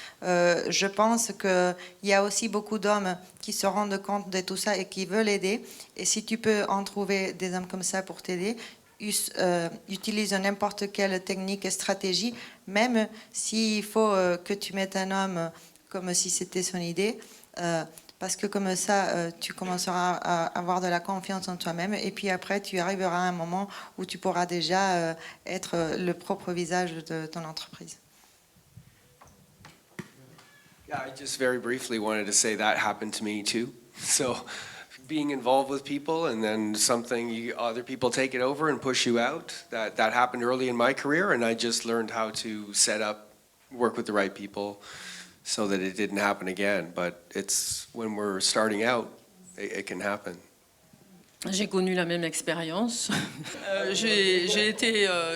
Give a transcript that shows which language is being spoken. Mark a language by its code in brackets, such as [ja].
[fr] Je pense qu'il y a aussi beaucoup d'hommes qui se rendent compte de tout ça et qui veulent aider, et si tu peux en trouver des hommes comme ça pour t'aider, utilise n'importe quelle technique et stratégie, même s'il faut que tu mettes un homme comme si c'était son idée, parce que comme ça, tu commenceras à avoir de la confiance en toi-même, et puis après, tu arriveras à un moment où tu pourras déjà être le propre visage de ton entreprise. [en] Yeah, I just very briefly wanted to say that happened to me too. So being involved with people and then other people take it over and push you out, that happened early in my career, and I just learned how to work with the right people so that it didn't happen again. But it's when we're starting out, it can happen. [fr] J'ai connu la même expérience. J'ai été...